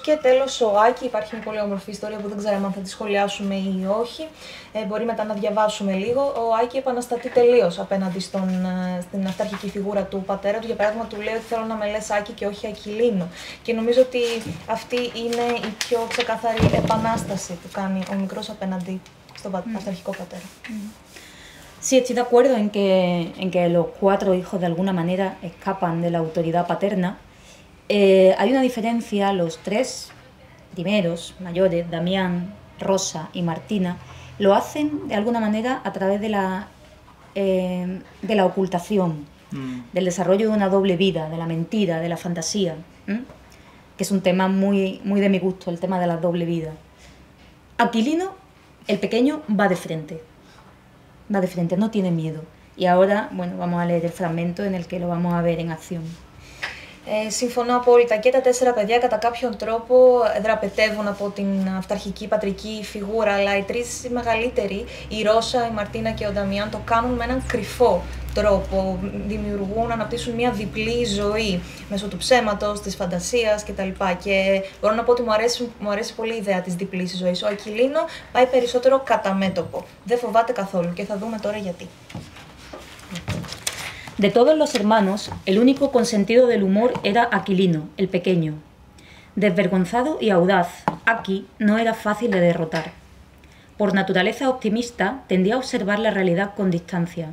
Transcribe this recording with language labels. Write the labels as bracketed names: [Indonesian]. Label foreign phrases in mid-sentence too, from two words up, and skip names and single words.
[Greek] Και τέλος ο Άκη, υπάρχει μια πολύ όμορφη ιστορία που δεν ξέραμε αν θα τη σχολιάσουμε ή όχι, μπορεί μετά να διαβάσουμε λίγο. Ο Άκη επαναστατεί τελείως απέναντι στην αυταρχική φιγούρα του πατέρα του. Για παράδειγμα, του λέει ότι θέλω να με λες Άκη και όχι Ακυλίνο. Και νομίζω ότι αυτή είναι η πιο ξεκάθαρη επανάσταση που κάνει ο μικρός απέναντι στον αυταρχικό πατέρα. [Spanish] Sí, estoy de acuerdo en que los 4 hijos de alguna manera escapan de la autoridad paterna. Hay una diferencia, los 3 primeros mayores, Damián, Rosa y Martina, lo hacen de alguna manera a través de la ocultación, del desarrollo de una doble vida, de la mentira, de la fantasía, que es un tema muy, muy de mi gusto, el tema de la doble vida. Aquilino, el pequeño, va de frente, no tiene miedo. Y ahora, bueno, vamos a leer el fragmento en el que lo vamos a ver en acción. [Greek] Συμφωνώ απόλυτα. Και τα 4 παιδιά κατά κάποιον τρόπο δραπετεύουν από την αυταρχική πατρική φιγούρα, αλλά οι 3 οι μεγαλύτεροι, η Ρώσα, η Μαρτίνα και ο Νταμιάν, το κάνουν με έναν κρυφό τρόπο. Δημιουργούν, αναπτύσσουν μια διπλή ζωή μέσω του ψέματος, της φαντασίας κτλ. Και μπορώ να πω ότι μου αρέσει πολύ η ιδέα της διπλής ζωής. Ο Ακιλίνο πάει περισσότερο κατά μέτωπο. Δεν φοβάται καθόλου και θα δούμε τώρα γιατί. [Spanish] De todos los hermanos, el único con sentido del humor era Aquilino, el pequeño. Desvergonzado y audaz, Aki no era fácil de derrotar. Por naturaleza optimista, tendía a observar la realidad con distancia.